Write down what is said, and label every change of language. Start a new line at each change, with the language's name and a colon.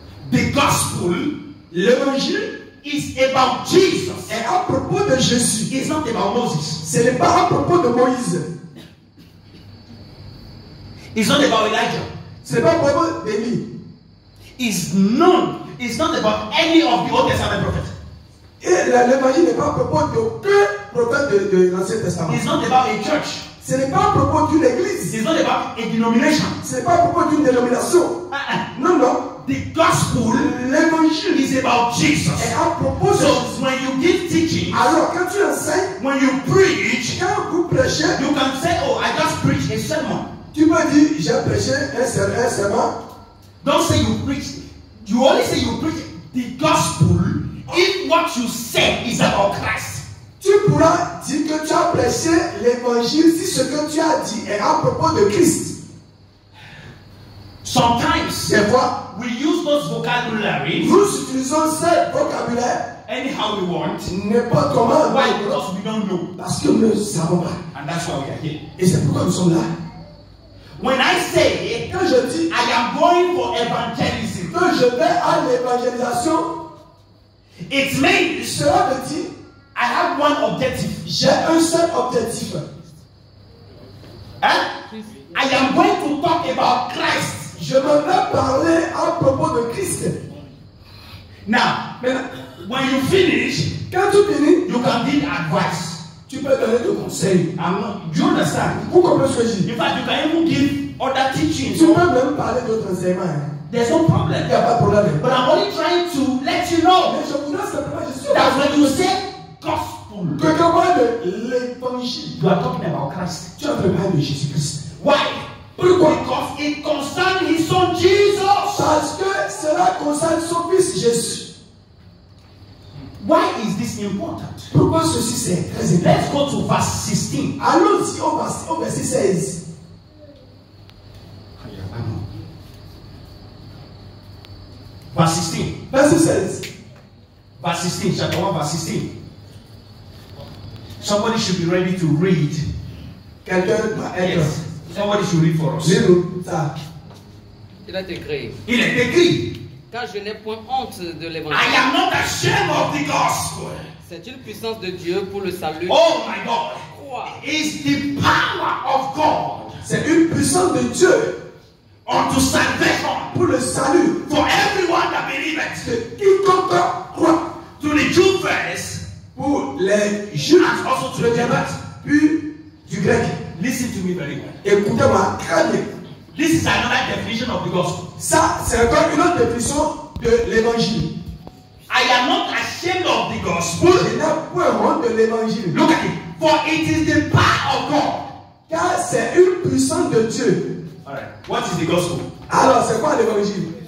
English: The gospel,
French: l'évangile,
English: is about Jesus.
French: Est à propos de Jésus.
English: It's not about Moses.
French: Ce n'est pas à propos de Moïse.
English: It's not about Elijah.
French: Ce n'est pas à propos d'Élie.
English: It's not about any of the Old Testament prophets.
French: Et l'évangile n'est pas à propos d'aucun prophète de l'Ancien Testament.
English: It's not about a church.
French: Ce n'est pas à propos d'une église.
English: It's not about a denomination.
French: Ce n'est pas à propos d'une dénomination. Non, non.
English: The gospel,
French: l'évangile,
English: is about Jesus.
French: Est à propos de
English: So when you give teaching,
French: alors quand tu enseignes,
English: when you preach,
French: quand vous prêchez,
English: you can say, "Oh, I just preached a sermon."
French: Tu peux dire, j'ai prêché un sermon.
English: Don't say you preach. You only say you preach the gospel if what you say is about Christ.
French: Tu pourras dire que tu as prêché l'évangile si ce que tu as dit est à propos de Christ.
English: Sometimes,
French: des fois,
English: we use those vocabularies.
French: Nous utilisons ce vocabulaire
English: anyhow we want.
French: N'importe comment.
English: Why? Because we don't know.
French: Parce que nous ne savons pas.
English: And that's why we are here.
French: Et c'est pourquoi nous sommes là.
English: When I say,
French: quand je dis,
English: I am going for evangelism,
French: que je vais à l'évangélisation,
English: it means,
French: cela veut dire,
English: I have one objective.
French: J'ai un seul objectif. Hein?
English: I am going to talk about Christ.
French: Je me vais parler à propos de Christ.
English: Now, when you finish,
French: quand tu finis,
English: you can give advice.
French: Tu peux donner des conseils.
English: Do you understand?
French: Vous comprenez ce que je dis?
English: In fact, you can even give other teachings.
French: Tu peux même parler d'autres enseignements.
English: There's no problem.
French: Il n'y a pas de problème.
English: But I'm only trying to let you know
French: Mais je voudrais simplement dire
English: that when you say gospel,
French: que quand on parle de l'évangile,
English: you are talking about Christ.
French: Tu es en train de parler de Jésus-Christ.
English: Why?
French: Pourquoi?
English: Because it concerns his son Jesus.
French: Parce que cela concerne son fils Jésus.
English: Why is this important?
French: Pourquoi ceci c'est très important?
English: Let's go to verse 16.
French: Allons-y au verset 16.
English: Verse 16.
French: Verset 16.
English: Verse 16, chapter 1, verse 16. Somebody should be ready to read.
French: Quelqu'un doit être.
English: Yes. Somebody should read for us.
French: Lis-nous ça. Il est écrit. Il est écrit. Car je n'ai point honte de l'évangile.
English: I am not ashamed of the gospel.
French: C'est une puissance de Dieu pour le salut.
English: Oh my God.
French: Crois.
English: It's the power of God.
French: C'est une puissance de Dieu
English: unto salvation.
French: Pour le salut.
English: For everyone that believeth.
French: Quiconque croit.
English: To the Jew first.
French: Pour les Juifs.
English: And also to the Gentiles.
French: Puis du grec.
English: Listen to me very well.
French: Écoutez-moi très bien.
English: This is another definition of the gospel.
French: Ça, c'est encore une autre définition de l'évangile.
English: I am not ashamed of the gospel.
French: Je n'ai point honte de l'évangile.
English: Look at it. For it is the power of God.
French: Car c'est une puissance de Dieu.
English: Alright. What is the gospel?
French: Alors, c'est quoi l'évangile?